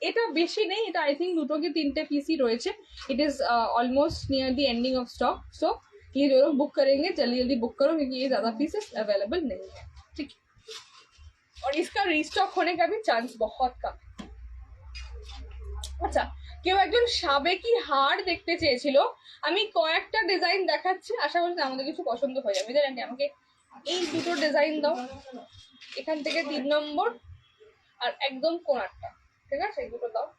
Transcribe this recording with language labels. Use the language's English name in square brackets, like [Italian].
[Bangla] এটা বেশি নেই, এটা আই থিঙ্ক দুটো কি তিনটে পিসই রয়েছে। [English] it is almost near the ending of stock, [Hindi] सो ये जो लोग बुक करेंगे जल्दी जल्दी बुक करो क्योंकि ये ज्यादा पीसेस अवेलेबल नहीं है, ठीक है? और इसका रीस्टॉक होने का भी चांस बहुत कम है। [Bangla] আচ্ছা কেউ একজন সাবেকি হার দেখতে চেয়েছিল, আমি কয়েকটা ডিজাইন দেখাচ্ছি, আশা করছি আমাদের কিছু পছন্দ হয়ে যাবে। জানেন আমাকে এই দুটো ডিজাইন দাও, এখান থেকে 3 নম্বর আর একদম কোণারটা, ঠিক আছে? এই দুটো দাও।